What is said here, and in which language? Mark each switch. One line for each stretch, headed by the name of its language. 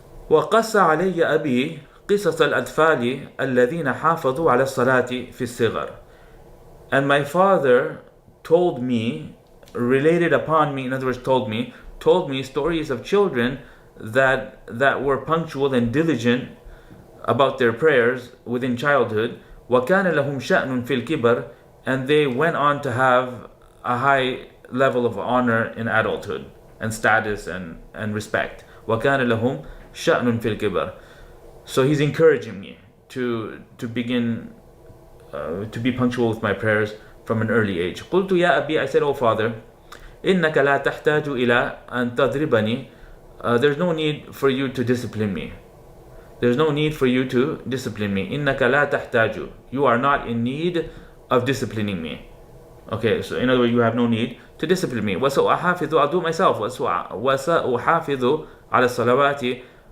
Arabic: وقص علي أبي قصص الأطفال الذين حافظوا على الصلاة في الصغر.
English: And my father told me, related upon me, in other words, told me stories of children that were punctual and diligent about their prayers within childhood.
Arabic: وكان لهم شأن في الكبر,
English: and they went on to have a high level of honor in adulthood and status and respect.
Arabic: وَكَانَ لَهُمْ شَأْنٌ فِي الْكِبَرِ.
English: So he's encouraging me to begin to be punctual with my prayers from an early age.
Arabic: قُلْتُ يَا أَبِي,
English: I said, oh father,
Arabic: إنك لا تحتاج إلى أن تضربني.
English: There's no need for you to discipline me. There's no need for you to discipline me.
Arabic: إنك لا تحتاج.
English: You are not in need of disciplining me. Okay, so in other words, you have no need to discipline me.
Arabic: وسأحافظ,
English: I'll do it myself.
Arabic: وسأحافظ على الصلوات.